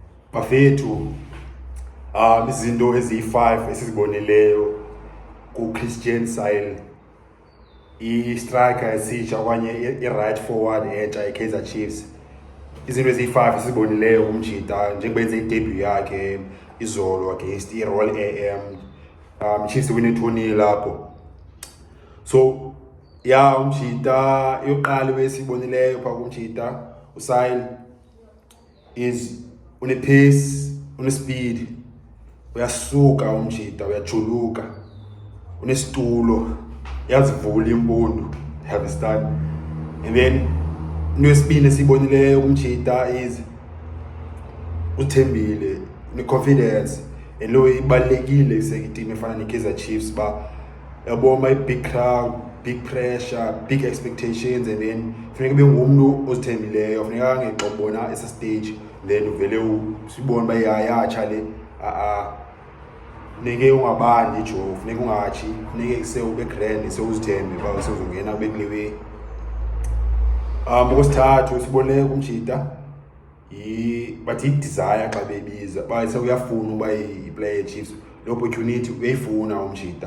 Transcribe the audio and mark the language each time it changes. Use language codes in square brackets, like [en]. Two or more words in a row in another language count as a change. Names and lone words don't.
[xh] bafethu izinto eziyi-5 esiziboneleyo ku-Christian Saile, i-striker esitsha okanye i- [en] right forward [xh] entsha i-Kaizer Chiefs. Izinto eziyi-5 esiziboneleyo kumjita njengobenze i-debut yakhe izolo against i-Royal AM. [en] Chiefs win 2-0 [xh] lapho. So umjita yokuqala esiyibonileyo phaa kumjita uSaile is une-pace, une-speed, uyasuka umjita, uyajuluka, unesitulo, yazivula impundu, [en] understand. [xh] And then into yesibini esiyibonileyo kumjita is uthembile, une-confidence, and lo ibalulekile kuseteam efana ne-Kaizer Chiefs ba yabona i- [en] big crowd, big pressure, big expectations, [xh] and then funeka ube ngumuntu ozithembileyo, funeka ngexobona esa stage then uvele sibone ba yayatsha le funeke ungabandi jo, funeka ungatshi, funeke ube grand, sewuzithembe ba usezongena kube kule way. Okwesithathu sibonile kumjita bathi i-desire xa bebiza ba sewuyafuna uba i-player Chiefs, le opportunity uyayifuna umjita.